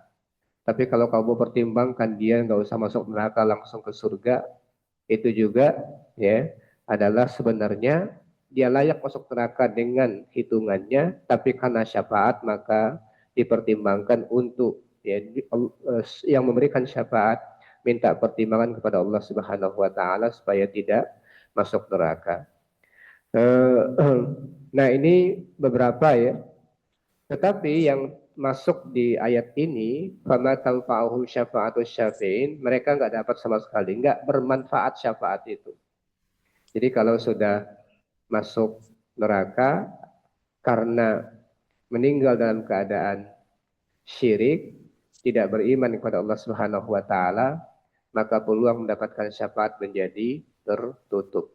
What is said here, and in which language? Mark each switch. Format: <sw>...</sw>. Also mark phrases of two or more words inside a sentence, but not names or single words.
<id>Tapi kalau kamu pertimbangkan dia nggak usah masuk neraka langsung ke surga, itu juga ya adalah sebenarnya dia layak masuk neraka dengan hitungannya, tapi karena syafaat maka dipertimbangkan untuk ya yang memberikan syafaat minta pertimbangan kepada Allah</id> <ar>سبحانه وتعالى</ar> <id>supaya tidak masuk neraka. Nah, ini beberapa ya. Tetapi yang masuk di ayat ini,</id> <ar>فما تنفعهم شفاعة الشافعين,</ar> <id>mereka nggak dapat sama sekali, nggak bermanfaat syafaat itu. Jadi kalau sudah masuk neraka karena meninggal dalam keadaan syirik, tidak beriman kepada Allah</id> <ar>سبحانه وتعالى,</ar> <id>maka peluang mendapatkan syafaat menjadi tertutup.</id>